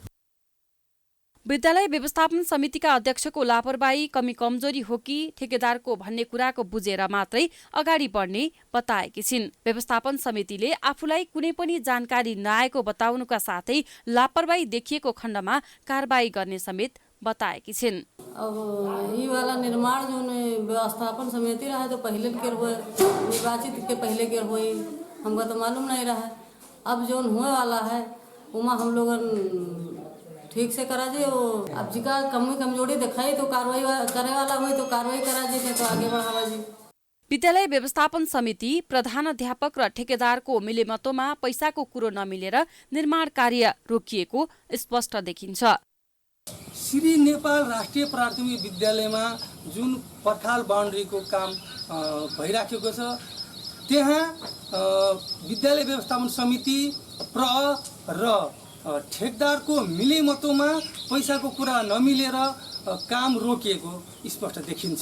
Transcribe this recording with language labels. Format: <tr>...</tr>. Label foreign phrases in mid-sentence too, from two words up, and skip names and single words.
<ne>विद्यालय व्यवस्थापन समितिका अध्यक्षको लापरवाही, कमी कमजोरी हो कि ठेकेदारको भन्ने कुराको बुझेर मात्रै अगाडि बढ्ने बताएकी छिन्। व्यवस्थापन समितिले आफूलाई कुनै पनि जानकारी नआएको बताउनुका साथै लापरवाही देखिएको खण्डमा कारबाही गर्ने समेत बताएकी छिन्।</ne> <bho>अब ये वाला निर्माण जो व्यवस्थापन समिति रहा है तो पहले के निर्वाचित के पहले के हुए हमको तो मालूम नहीं रहा। अब जो होने वाला है उमा हम लोग ठीक से करा जे। अब जिका कमजोरी दिखाई तो कार्रवाई करे वाला हुई तो कार्रवाई करा जे, तो आगे बढ़ावा जी।</bho> <ne>विद्यालय व्यवस्थापन समिति प्रधानाध्यापक र ठेकेदारको मिलेमतोमा पैसाको कुरो नमिलेर निर्माण कार्य रोकिएको स्पष्ट देखिन्छ। श्री नेपाल राष्ट्रिय प्राथमिक विद्यालयमा जुन पर्खाल बाउन्ड्रीको काम भइराखेको छ त्यहाँ विद्यालय व्यवस्थापन समिति र ठेकदारको मिलेमतोमा पैसाको कुरा नमिलेर काम रोकिएको स्पष्ट देखिन्छ।</ne>